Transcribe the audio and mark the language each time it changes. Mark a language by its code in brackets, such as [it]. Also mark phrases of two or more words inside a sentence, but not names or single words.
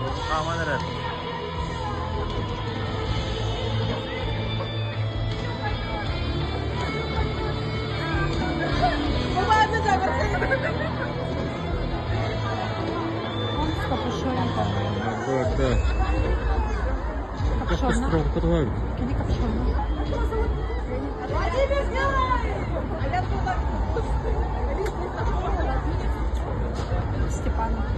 [tr] Aman evet. [it] Guarda, questo tronco dove? Che capiscono? Степан.